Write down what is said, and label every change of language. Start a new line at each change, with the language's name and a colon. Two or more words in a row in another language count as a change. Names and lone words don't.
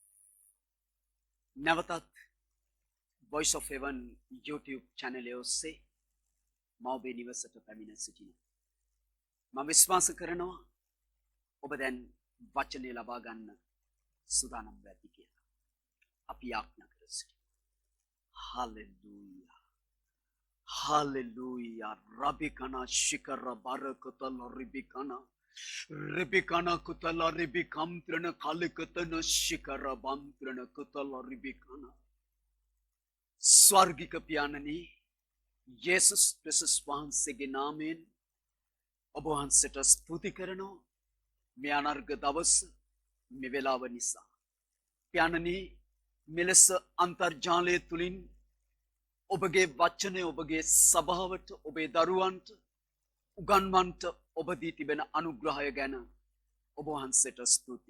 Sinhala: නැවතත් Voice of Heaven YouTube channel එක ඔස්සේ මම ඔබේ නිවසට පැමිණ සිටිනවා. මම විශ්වාස කරනවා ඔබ දැන් වචනය ලබා ගන්න සූදානම් වෙති කියලා. අපි ආඥා කර සිටිනවා. Hallelujah. Hallelujah. Rabikana shikara barakatala ribikana. Ribikana kutala ribikamtrana kalikatana shikara bantrana kutala ribikana. ස්වර්ගික පියාණනි යේසුස් ක්‍රිස්තුස් වහන්සේගේ නාමයෙන් ඔබ වහන්සේට ස්තුති කරනවා මේ අනර්ග දවස මේ වේලාව නිසා. පියාණනි මෙලෙස අන්තර්ජාලය තුලින් ඔබගේ වචනය ඔබගේ සභාවට ඔබේ දරුවන්ට උගන්වන්නට ඔබ දී තිබෙන අනුග්‍රහය ගැන ඔබ වහන්සේට ස්තුතියි.